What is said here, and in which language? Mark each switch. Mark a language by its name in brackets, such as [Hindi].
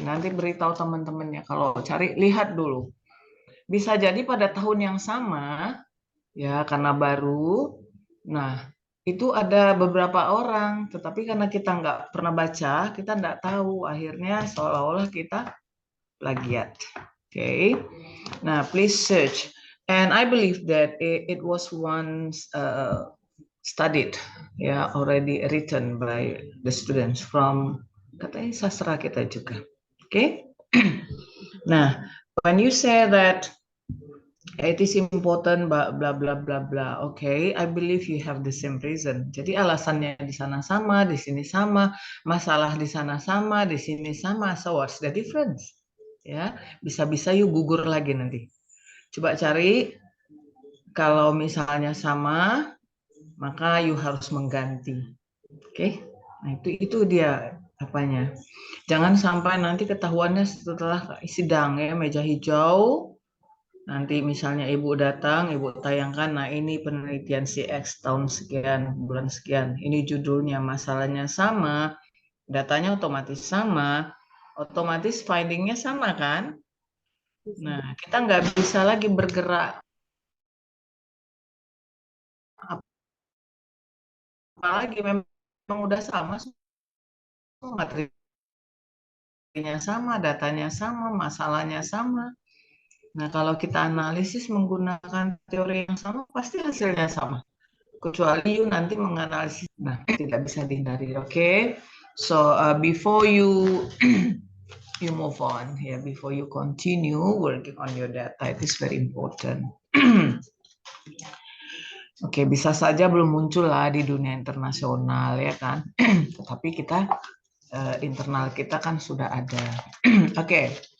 [Indonesian] Nanti beritahu teman-temannya kalau cari, lihat dulu. Bisa jadi pada tahun yang sama, ya karena baru. Nah, itu ada beberapa orang, tetapi karena kita nggak pernah baca, kita nggak tahu. Akhirnya seolah-olah kita plagiat. [English] Okay. Nah, please search. And I believe that it was once studied, yeah, already written by the students from [Indonesian] katanya sastra kita juga. [English] Okay. Nah, when you say that it is important blah blah blah blah blah, okay, I believe you have the same reason. [Indonesian] Jadi alasannya di sana sama, di sini sama, masalah di sana sama, di sini sama. [English] So what's the difference? [Indonesian] Ya, bisa-bisa [English] you [Indonesian] gugur lagi nanti. Coba cari, kalau misalnya sama, maka [English] you [Indonesian] harus mengganti. Oke, nah itu dia apanya. Jangan sampai nanti ketahuannya setelah sidang ya, meja hijau. Nanti misalnya ibu datang, ibu tayangkan, nah ini penelitian si X tahun sekian, bulan sekian. Ini judulnya, masalahnya sama, datanya otomatis sama, otomatis findingnya sama kan? Nah, kita nggak bisa lagi bergerak, apalagi memang udah sama, semua materinya sama, datanya sama, masalahnya sama. Nah, kalau kita analisis menggunakan teori yang sama, pasti hasilnya sama. Kecuali [English] you [Indonesian] nanti menganalisis, nah tidak bisa dihindari. [English] Okay, so before you you move on, yeah, before you continue working on your data, it is very important. [Indonesian] Oke, bisa saja belum muncul lah di dunia internasional ya kan, tetapi kita internal kita kan sudah ada. Oke.